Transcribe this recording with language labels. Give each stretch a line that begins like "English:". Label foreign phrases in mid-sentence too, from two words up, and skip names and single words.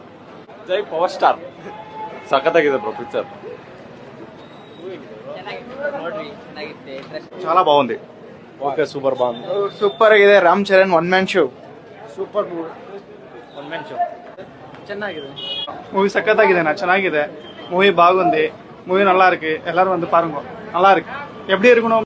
Kannada: ಜೈ ಪವರ್ ಸ್ಟಾರ್. ಸಖತ್ತಾಗಿದೆ
English: bro picture.
Telugu: చాలా బాగుంది. ఓకే సూపర్ బాగుంది.
English: ಸೂಪರ್ ಆಗಿದೆ. ರಾಮ್ ಚರಣ್ one man show. super movie, one man show ಚೆನ್ನಾಗಿದೆ.
Tamil: மூவி சக்கத்தாக்குதுண்ணா, ಚೆನ್ನಾಗಿದೆ மூவி, பாகுந்தி மூவி நல்லா இருக்கு, எல்லாரும் வந்து பாருங்க, நல்லா இருக்கு. எப்படி இருக்கணும்